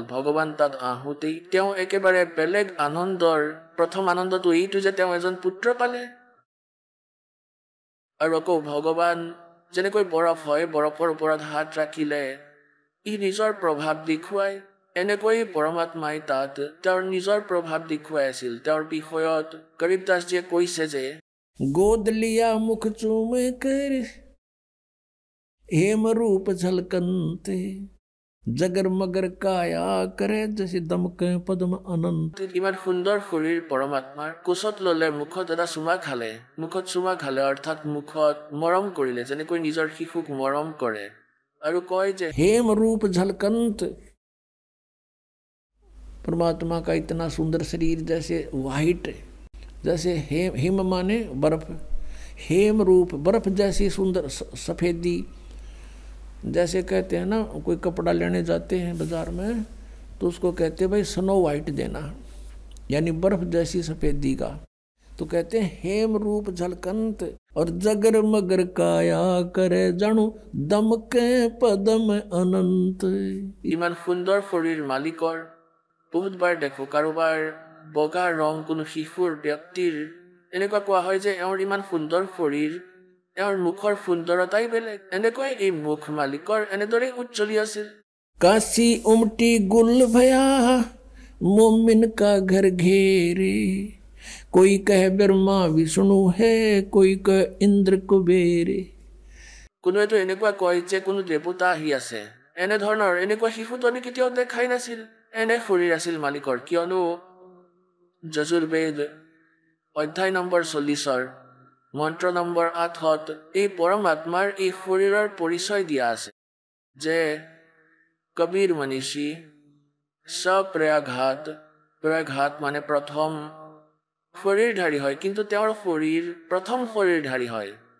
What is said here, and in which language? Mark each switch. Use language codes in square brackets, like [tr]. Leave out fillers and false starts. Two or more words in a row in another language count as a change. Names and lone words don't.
[as] ভগৱান তাত আহোঁতেই তেওঁ একেবাৰে বেলেগ আনন্দৰ, প্ৰথম আনন্দটো এইটো যে তেওঁ এজন পুত্ৰ পালে। আৰু আকৌ ভগৱান যেনেকৈ বৰফ হয়, বৰফৰ ওপৰত হাত ৰাখিলে ই নিজৰ প্ৰভাৱ দেখুৱাই এনেকৈ পৰমাত্মাই তাত তেওঁৰ নিজৰ প্ৰভাৱ দেখুৱাই আছিল। তেওঁৰ বিষয়ত গৰীব দাসজীয়ে কৈছে যে [hi] गोद लिया मुख चूम कर हेम रूप झलकंते जगर मगर काया करे जैसे दमके पद्म अनंत। [as] ইমান সুন্দৰ শৰীৰ পৰমাত্মাৰ কোচত ললে মুখত এটা চুমা খালে, মুখত চুমা খালে অৰ্থাৎ মুখত মৰম কৰিলে, যেনেকৈ নিজৰ শিশুক মৰম কৰে। আৰু কয় যে [hi] हेम रूप झलकंत, परमात्मा का इतना सुंदर शरीर जैसे वाइट, जैसे हिम माने बर्फ, हेम रूप बर्फ जैसी सुंदर सफेदी। जैसे कहते हैं ना, कोई कपड़ा लेने जाते हैं बाजार में तो उसको कहते हैं भाई [en] snow white [hi] देना, यानी बर्फ जैसी सफेदी का। तो कहते हैं हेम रूप झलकंत और जगर मगर काया करे जानू दमके पदम अनंत। [as] ইমান সুন্দৰ শৰীৰ মালিকৰ বহুতবাৰ দেখো কাৰোবাৰ বগা ৰং কোনো শিশুৰ ব্যক্তিৰ এনেকুৱা কোৱা হয় যে এওঁৰ ইমান সুন্দৰ শৰীৰ, এওঁৰ মুখৰ সুন্দৰতাই বেলেগ। এনেকৈ এই মুখ মালিকৰ এনেদৰে উজ্জ্বলি আছিল। [hi] काशी उमटी गुल भया मोमिन का घर घेरे, कोई कह ब्रह्मा विष्णु है कोई कह इंद्र कुबेरे। [as] কোনোৱেতো এনেকুৱা কয় যে কোনো দেৱতা আহি আছে। এনেধৰণৰ এনেকুৱা শিশুজনী কেতিয়াও দেখাই নাছিল। এনে শৰীৰ আছিল মালিকৰ, কিয়নো যজুৰ্বেদ অধ্যায় নম্বৰ 40 মন্ত্ৰ নম্বৰ 8 এই পৰমাত্মাৰ এই শৰীৰৰ পৰিচয় দিয়া আছে যে কবিৰ মনীষী স্বপ্ৰয়াঘাত, প্ৰয়াঘাত মানে প্ৰথম শৰীৰধাৰী হয়, কিন্তু তেওঁৰ শৰীৰ প্ৰথম শৰীৰধাৰী হয়।